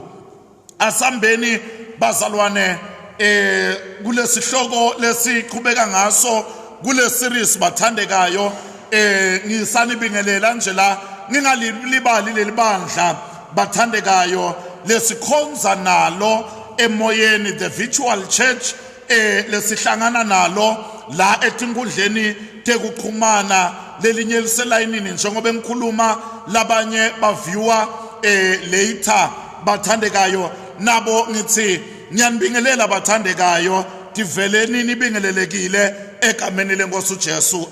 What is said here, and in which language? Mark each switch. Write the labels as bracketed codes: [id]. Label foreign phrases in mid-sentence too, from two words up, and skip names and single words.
[ss] Asambeni bazalwane kulesihloko lesiqhubeka ngaso kule series bathandekayo ngisanibingelela nje la ngingalibali lelibandla bathandekayo lesikhonza nalo emoyeni [en] the virtual church [ss] lesihlangana nalo la etinkundleni tekuxhumana lelinye liselayinini njengoba engikhuluma labanye baviewer later bathandekayo nabo ngithi ngiyanibingelela bathandekayo tiveleni nibingelelekile egameni lenkosi uJesu.